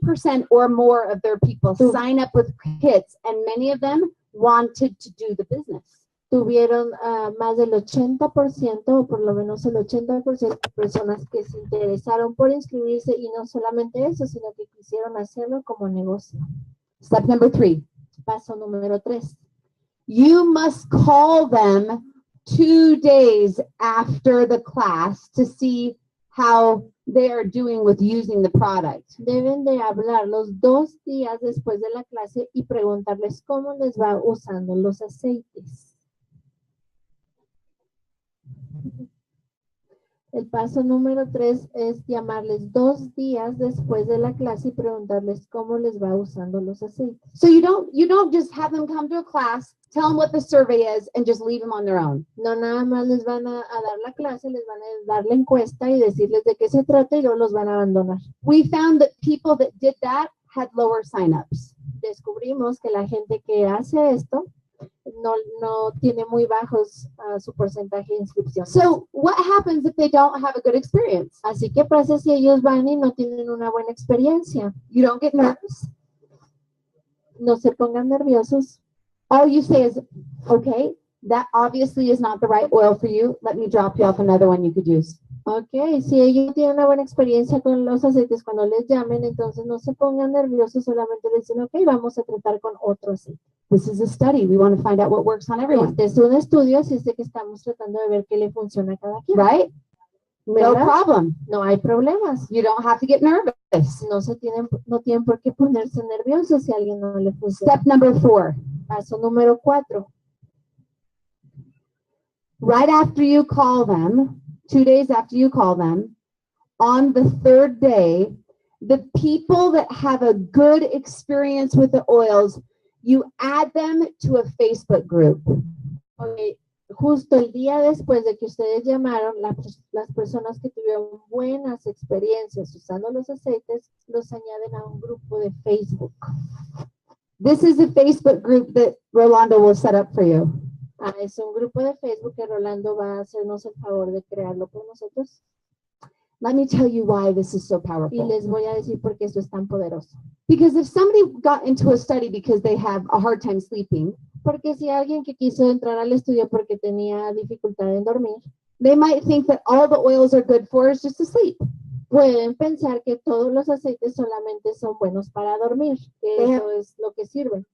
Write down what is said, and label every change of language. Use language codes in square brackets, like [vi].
[en] 80% or more of their people sign up with kits, and many of them wanted to do the business. [es] tuvieron más del 80%, o por lo menos el 80% de personas que se interesaron por inscribirse, y no solamente eso, sino que quisieron hacerlo como negocio. [en] Step number 3, [es] Paso número 3. [en] you must call them 2 days after the class to see how they are doing with using the product. [es] Deben de hablarlos 2 días después de la clase y preguntarles cómo les va usando los aceites. El paso número 3 es llamarles 2 días después de la clase y preguntarles cómo les va usando los aceites. [en] So you don't just have them come to a class, tell them what the survey is, and just leave them on their own. [es] No nada más les van a dar la clase, les van a dar la encuesta y decirles de qué se trata y luego los van a abandonar. [en] We found that people that did that had lower signups. [es] Descubrimos que la gente que hace esto no tiene muy bajos su porcentaje de inscripción. [en] So what happens if they don't have a good experience? [es] Así que pasa si ellos van y no tienen una buena experiencia. [en] You don't get nervous. [es] No se pongan nerviosos. [en] All you say is, okay, that obviously is not the right oil for you. Let me drop you off another one you could use. [es] Ok, si ellos tienen una buena experiencia con los aceites, cuando les llamen, entonces no se pongan nerviosos, solamente les dicen, ok, vamos a tratar con otro aceite. [en] This is a study. We want to find out what works on everyone. [es] Este es un estudio, así es de que estamos tratando de ver qué le funciona a cada quien. [en] Right? [es] No ¿Verdad? [en] problem. [es] No hay problemas. [en] You don't have to get nervous. [es] No tienen por qué ponerse nerviosos si a alguien no le funciona. [en] Step number 4. [es] Paso número 4. [en] Right after you call them, 2 days after you call them, on the 3rd day, the people that have a good experience with the oils, you add them to a Facebook group. Okay. [es] Justo el día después de que ustedes llamaron, las personas que tuvieron buenas experiencias usando los aceites, los añaden a un grupo de Facebook. [en] This is a Facebook group that Rolando will set up for you. [es] Es un grupo de Facebook que Rolando va a hacernos el favor de crearlo por nosotros. [en] Let me tell you why this is so [es] Y [en] powerful. [es] les voy a decir por qué esto es tan poderoso. [en] Because if somebody got into a study because they have a hard time sleeping, [es] Porque si alguien que quiso entrar al estudio porque tenía dificultad en dormir, [en] they might think that all the oils are good for is just to sleep. [es] pueden pensar que todos los aceites solamente son buenos para dormir, que eso es lo que sirve.